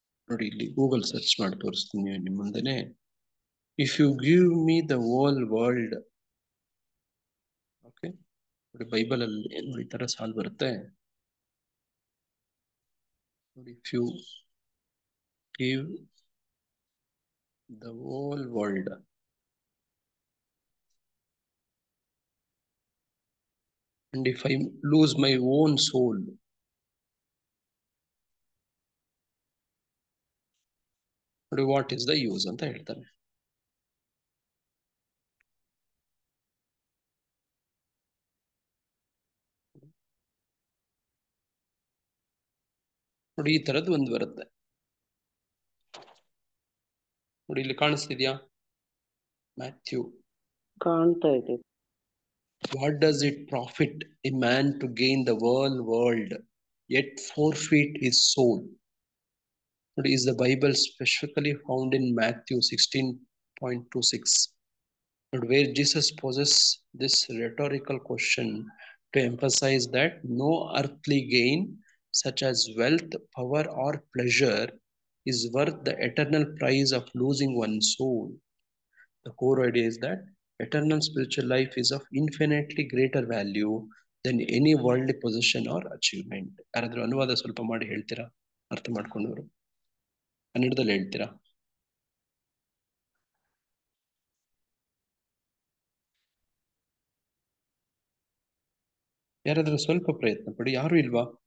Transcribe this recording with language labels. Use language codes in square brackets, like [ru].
[kn] ನೋಡಿ ಇಲ್ಲಿ Google search ಮಾಡಿ ತೋರಿಸ್ತೀನಿ ನಿಮ್ಮ ಮುಂದೆನೆ. [en] if you give me the whole world, [kn] okay, ನೋಡಿ ಬೈಬಲ್ ಅಲ್ಲಿ ನೋಡಿ ಈ ತರ ಸಾಲ್ ಬರುತ್ತೆ ನೋಡಿ. [en] if you give the whole world and if I lose my own soul, what is the use [kn] ಅಂತ ಹೇಳ್ತಾನೆ. ನೋಡಿ ಈ ತರದ್ದು ಒಂದು ಬರುತ್ತೆ ನೋಡಿ, ಇಲ್ಲಿ ಕಾಣಿಸ್ತಿದ್ಯಾ ಮ್ಯಾಥ್ಯೂ? ಕಾಣ್ತಾ ಇದೆ. [en] What does it profit a man to gain the whole world yet forfeit his soul? Is the Bible specifically found in Matthew 16:26, where Jesus poses this rhetorical question to emphasize that no earthly gain, such as wealth, power, or pleasure, is worth the eternal price of losing one's soul. The core idea is that eternal spiritual life is of infinitely greater value than any worldly possession or achievement. [kn] ಯಾರಾದ್ರೂ ಅನುವಾದ ಸ್ವಲ್ಪ ಮಾಡಿ ಹೇಳ್ತೀರಾ? ಅರ್ಥ ಮಾಡ್ಕೊಂಡವರು ಕನ್ನಡದಲ್ಲಿ ಹೇಳ್ತೀರಾ? ಯಾರಾದ್ರೂ ಸ್ವಲ್ಪ ಪ್ರಯತ್ನ ಪಡಿ. ಯಾರು ಇಲ್ವಾ?